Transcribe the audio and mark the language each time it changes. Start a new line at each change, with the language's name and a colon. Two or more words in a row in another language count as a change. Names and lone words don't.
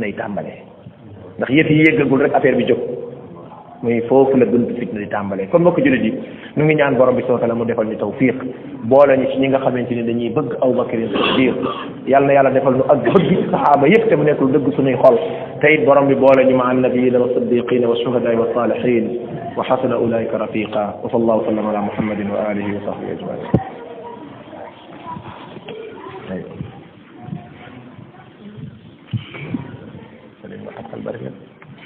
Wolof: yi tàmbalee ndax yëf yi yëggagul rek affaire bi jóg muy foofu la buntu fitna di tàmbalee kon mbokk jullit yi ñu ngi ñaan borom bi
Arabic: سبحانه وتعالى
Wolof: mu defal ñu tawfiq boole ñu ci ñi nga xamante ni dañuy bëgg Abubakar Siddiq yàlla na yàlla defal ñu ak bëgg saxaaba yëpp te mu nekk lu dëgg suñuy xol te it borom bi boole ñu ma
Arabic: النبيين والصديقين والشهداء والصالحين وحسن أولئك رفيقا وصلى الله سلم على محمد وعلى آله وصحبه أجمعين